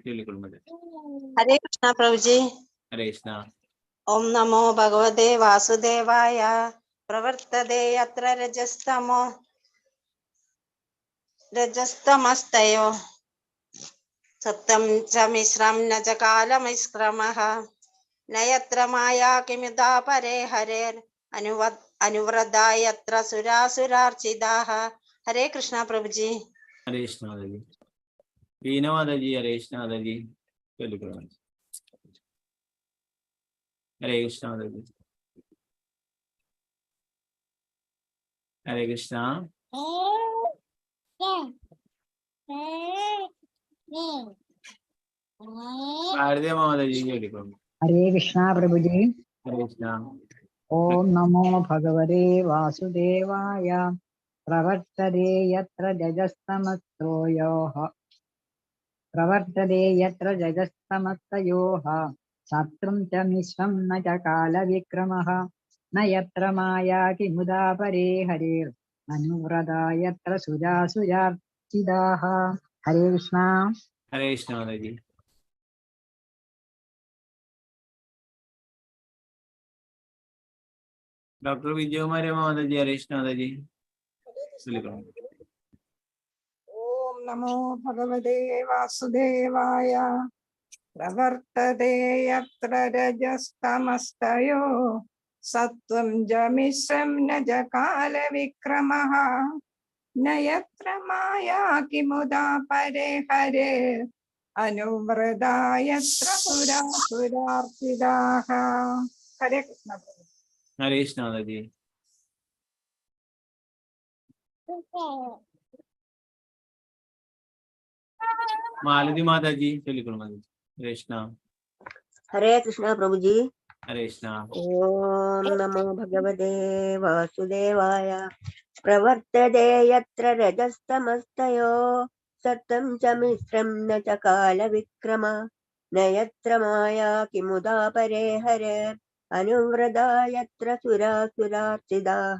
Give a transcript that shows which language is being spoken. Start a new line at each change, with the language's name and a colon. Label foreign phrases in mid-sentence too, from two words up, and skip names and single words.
Hindi: बिल्कुल माता जी। हरे कृष्ण प्रभु जी। हरे कृष्ण।
Sanskrit: ओम नमो भगवते वासुदेवाय प्रवर्तते यत्र रजस्तमस्तयो सत्तं च मिश्रं न च कालमिश्रमः न यत्र माया किमुदा परे हरेर् अनुव्रता यत्र सुरासुरार्चिताः।
Hindi: हरे कृष्ण प्रभु जी। हरे कृष्ण माता जी। बीना माता जी हरे कृष्ण माता जी। बिल्कुल माता जी। हरे कृष्ण माता जी। हरे कृष्ण। शारदे माता जी बिल्कुल। हरे कृष्णा प्रभु जी। हरे कृष्ण।
Sanskrit: ओम नमो भगवते वासुदेवाय प्रवर्तते यत्र जगस्तमस्तयोः सत्त्वं च मिश्रं न च कालविक्रमः न यत्र माया किमुदा परे हरेर् अनुव्रता यत्र सुरासुरार्चिताः।
Hindi: हरे कृष्णा। हरे कृष्ण माता जी। डॉक्टर विजय कुमारी माता जी हरे कृष्ण माता जी। बिल्कुल।
Sanskrit: ओम नमो भगवते वासुदेवाय प्रवर्तते यत्र रजस्तमस्तयो सत्त्वं च मिश्रं न च कालविक्रमः न यत्र माया किमुदा परे हरे अनुव्रता यत्र सुरासुरार्चिताः।
Hindi: हरे कृष्ण। हरे कृष्ण माता जी। मालती माता जी बिल्कुल माता जी। हरे कृष्ण। हरे कृष्ण प्रभु जी। हरे कृष्ण।
Sanskrit: ओम नमो भगवते वासुदेवाय प्रवर्तते यत्र रजस्तमस्तयो सत्तं च मिश्रं न च कालविक्रम न यत्र माया किमुदा परे हरेर् अनुव्रता यत्र सुरासुरार्चिताः।